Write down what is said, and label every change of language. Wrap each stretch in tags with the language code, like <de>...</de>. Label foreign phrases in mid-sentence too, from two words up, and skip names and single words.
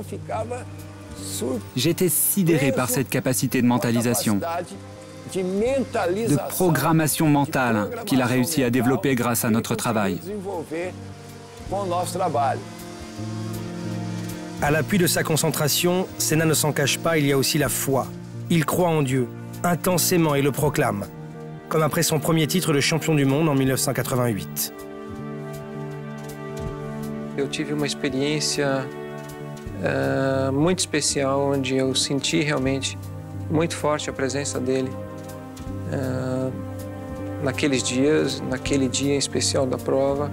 <fr>J'étais sidéré par cette capacité de mentalisation, de programmation mentale qu'il a réussi à développer grâce à notre travail. À l'appui de sa concentration, Senna ne s'en cache pas, il y a aussi la foi. Il croit en Dieu, intensément, et le proclame, comme après son premier titre de champion du monde en 1988.</fr> <pt>Eu tive uma experiência muito especial, onde eu senti realmente muito forte a presença dele naqueles dias, naquele dia em especial da prova.</pt>